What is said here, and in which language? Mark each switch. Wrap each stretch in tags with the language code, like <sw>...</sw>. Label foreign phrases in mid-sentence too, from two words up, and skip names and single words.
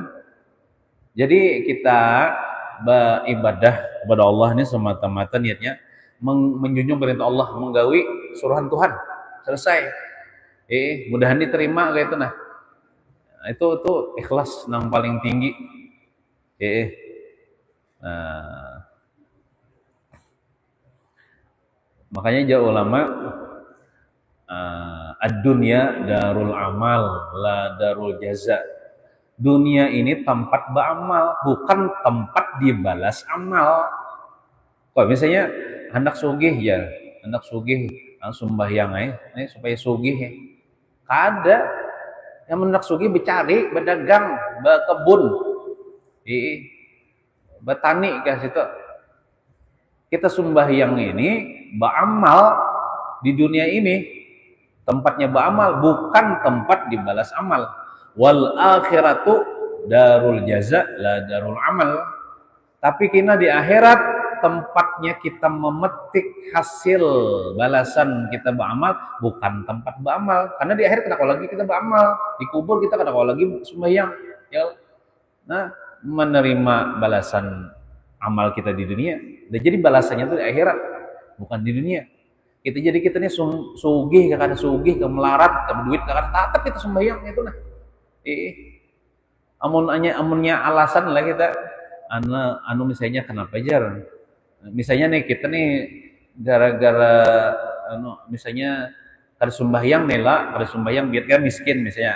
<bjn>Jadi kita beribadah kepada Allah ini semata-mata niatnya menjunjung perintah Allah, menggawi suruhan Tuhan. Selesai. Mudahan diterima kayak itu nah. Itu ikhlas yang paling tinggi. Makanya jauh ulama</bjn> <ar>الدنيا دار العمل لا دار الجزاء.</ar> <bjn>Dunia ini tempat beramal, bukan tempat dibalas amal. Kok misalnya hendak sugih ya, hendak sugih sembahyang supaya sugih ya. Kada. Yang hendak sugih bercari, berdagang, berkebun, bertani ke situ. Kita sembahyang ini beramal di dunia ini tempatnya beramal, bukan tempat dibalas amal.</bjn> <ar>والآخرة دار الجزاء لا دار العمل.</ar> <bjn>Tapi kina di akhirat tempatnya kita memetik hasil balasan kita beramal, bukan tempat beramal. Karena di akhirat kita lagi kita beramal, di kubur kita lagi sembahyang, ya. Nah, menerima balasan amal kita di dunia. Dan jadi balasannya itu di akhirat, bukan di dunia. Kita nih sugih, kada sugih, ke melarat, ke duit, kada tatap kita sembahyang itu nah. Amunnya alasan lah kita anu misalnya kenapa jar? Misalnya nih kita nih gara-gara misalnya kada sembahyang nih lah, kada sembahyang biar kan miskin misalnya.</bjn>